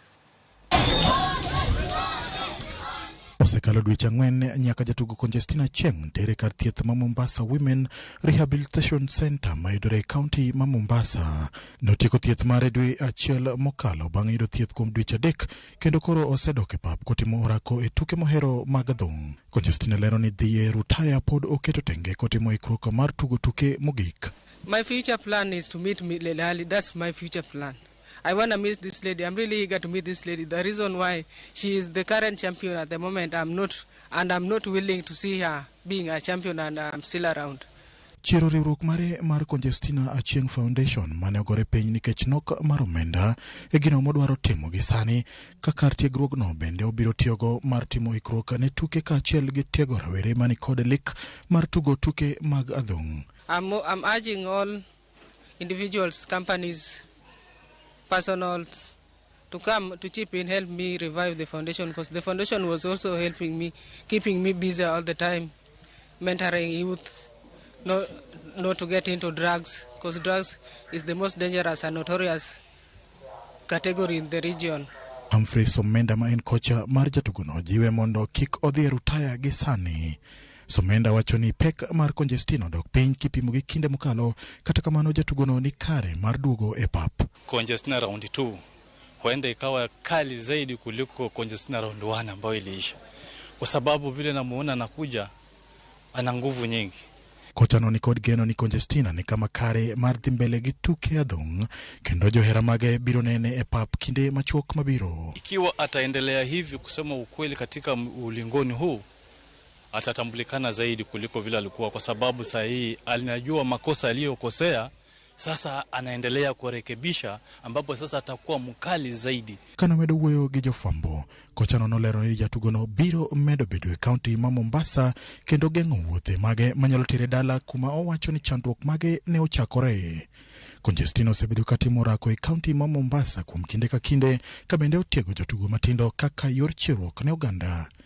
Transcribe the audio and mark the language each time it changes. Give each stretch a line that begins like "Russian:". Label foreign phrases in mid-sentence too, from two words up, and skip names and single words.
Luo (Kenya and Tanzania): Osekalo dweche 4 nyaka jatugo Conjestina Achieng tere kar thieth ma Mombasa Women Rehabilitation Center mayudore e kaunti ma Mombasa. Notieko thieth mare dwe achiel mokalo bang' yudo thieth kuom dweche 3 kendo koro osedok e pap kotimo orako e tuke mohero mag adhong. Conjestina lero ni dhi e rutaya pod oketo tenge kotimo ikruok mar tugo tuke mogik.
English: My future plan is to meet Lelali. That's my future plan. I want to meet this lady. I'm really eager to meet this lady. The reason why she is the current champion at the moment, I'm not willing to see her being a champion and I'm still around.
Luo (Kenya and Tanzania): Chiero riwruok mare mar Conjestina Achieng Foundation mane ogore piny nikech nok mar omenda e gino modwaro timo gi sani ka kar tiegruogno bende obiro tiyogo mar timo ikruok ne tuke kaachiel gi tiego rawere mani kod lik mar tugo tuke mag adhong.
English: I'm urging all individuals, companies, personals to come to chip in, help me revive the foundation, because the foundation was also helping me, keeping me busy all the time, mentoring youth, not to get into drugs, because drugs is the most dangerous and notorious category in the region.
Luo (Kenya and Tanzania): Humphrey Somenda ma en kocha mar jatugono jiwe mondo kik odhi e rutaya gi sani. Somenda wacho ni pek mar Conjestina dok piny kipimo gi kinde mokalo, kata kamano jatugono ni kare mar duogo e pap.
Swahili: Conjestina round 2 huenda ikawa kali zaidi kuliko Conjestina round 1 ambayo iliisha, kwa sababu vile namuona nakuja ana nguvu nyingi.
Luo (Kenya and Tanzania): Kocha no ni kod geno ni Conjestina ni kama kare mar dhi mbele gi tuke adhong kendo johera mage biro nene e pap kinde machuok mabiro.
Swahili: Ikiwa ataendelea hivi, kusema ukweli, katika ulingoni huu atatambulikana zaidi kuliko vile alikuwa, kwa sababu saa hii alinajua makosa aliyokosea, sasa anaendelea kurekebisha, ambapo sasa atakuwa mkali zaidi.
Luo (Kenya and Tanzania): Kana medo wuoyo gi jofwambo, kocha no nolero ni jatugono biro medo bedo e kaunti ma Mombasa kendo geng'o wuothe mage manyalo tere dala kuma owacho ni chandruok mage ne ochakore. Conjestina osebedo katimo orako e kaunti ma Mombasa kuom kinde ka kinde, ka bende otiego jotugo matindo kaka yor chiruok ne oganda.